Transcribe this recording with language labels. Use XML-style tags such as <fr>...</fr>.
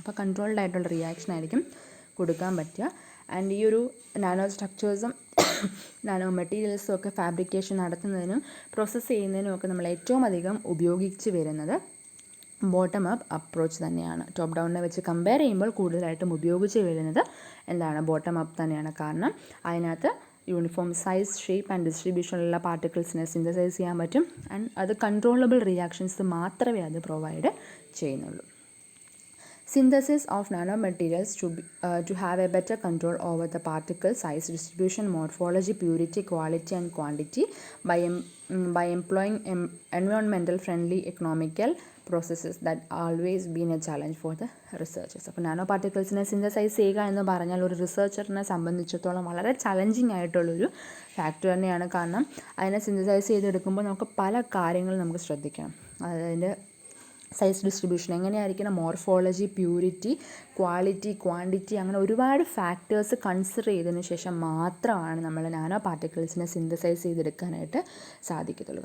<ml>അപ്പോൾ കൺട്രോൾഡ് ആയിട്ടുള്ള റിയാക്ഷൻ ആയിരിക്കും കൊടുക്കാൻ പറ്റുക. ആൻഡ് ഈ ഒരു നാനോ സ്ട്രക്ചേഴ്സും നാനോ മെറ്റീരിയൽസും ഒക്കെ ഫാബ്രിക്കേഷൻ നടത്തുന്നതിനും പ്രോസസ്സ് ചെയ്യുന്നതിനും ഒക്കെ നമ്മൾ ഏറ്റവും അധികം ഉപയോഗിച്ച് വരുന്നത് ബോട്ടം അപ്പ് അപ്രോച്ച് തന്നെയാണ്. ടോപ്പ് ഡൗണിനെ വെച്ച് കമ്പയർ ചെയ്യുമ്പോൾ കൂടുതലായിട്ടും ഉപയോഗിച്ച് വരുന്നത് ബോട്ടം അപ്പ് തന്നെയാണ്. കാരണം അതിനകത്ത് uniform size, shape and ഡിസ്ട്രിബ്യൂഷനുള്ള പാർട്ടിക്കിൾസിനെ synthesise ചെയ്യാൻ പറ്റും. ആൻഡ് അത് കൺട്രോളബിൾ റിയാക്ഷൻസ് മാത്രമേ അത് പ്രൊവൈഡ് ചെയ്യുന്നുള്ളൂ.</ml> <en>Synthesis of nanomaterials to have a better control over the particle size, distribution, morphology, purity, quality and quantity by employing environmental friendly economical processes that always been a challenge for the researchers.</en> <ml>അപ്പോൾ nano പാർട്ടിക്കിൾസിനെ synthesise ചെയ്യുക എന്ന് പറഞ്ഞാൽ ഒരു റിസർച്ചറിനെ സംബന്ധിച്ചിടത്തോളം വളരെ challenging ആയിട്ടുള്ളൊരു factor തന്നെയാണ്. കാരണം അതിനെ സിന്തസൈസ് ചെയ്തെടുക്കുമ്പോൾ നമുക്ക് പല കാര്യങ്ങളും നമുക്ക് ശ്രദ്ധിക്കണം. അതിൻ്റെ സൈസ് ഡിസ്ട്രിബ്യൂഷൻ എങ്ങനെയായിരിക്കണം, മോർഫോളജി, പ്യൂരിറ്റി, ക്വാളിറ്റി, ക്വാണ്ടിറ്റി, അങ്ങനെ ഒരുപാട് ഫാക്ടേഴ്സ് കൺസിഡർ ചെയ്തതിന് ശേഷം മാത്രമാണ് നമ്മൾ നാനോ പാർട്ടിക്കിൾസിനെ സിന്തസൈസ് ചെയ്തെടുക്കാനായിട്ട് സാധിക്കത്തുള്ളൂ.</ml>